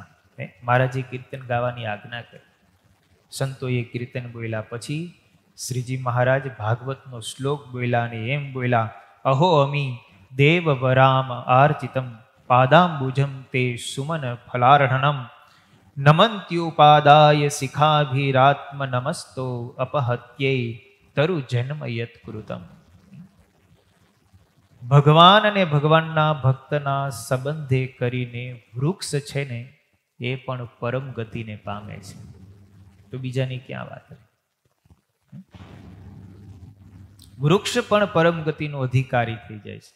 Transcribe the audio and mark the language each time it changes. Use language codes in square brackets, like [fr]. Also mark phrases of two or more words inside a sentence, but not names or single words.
[gu] મહારાજે કીર્તન ગાવાની આજ્ઞા કરી। સંતોએ કીર્તન બોલ્યા પછી શ્રીજી મહારાજ ભાગવતનો શ્લોક બોલ્યા અને એમ બોલ્યા, [sa] अहो अमी देववराम आर्चितम पादाम्बुजं ते सुमन फलार्हणम। नमन्त्युपादाय शिखाभिरात्म नमस्तो अपहत्यै तरु जन्म यत्कृतम्। [gu] ભગવાન અને ભગવાનના ભક્તના સંબંધે કરીને વૃક્ષ છે ને એ પણ પરમ ગતિને પામે છે. તો બીજાની ક્યાં વાત? વૃક્ષ પણ પરમ ગતિનો અધિકારી થઈ જાય છે.